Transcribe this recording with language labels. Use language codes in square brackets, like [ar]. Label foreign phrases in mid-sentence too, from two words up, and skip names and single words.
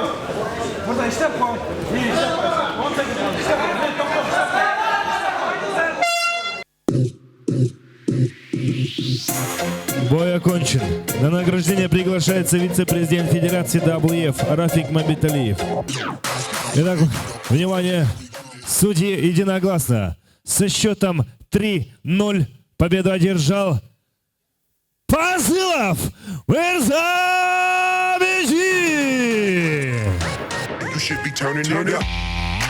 [tr] Burada işte koy. [ru] Бой окончен. На награждение приглашается вице-президент Федерации WF Рафик Мамбеталиев. Итак, внимание, судьи единогласно. Со счетом 3-0 победу одержал Пазылов Мырзабеджи! [en] You should be turning it up.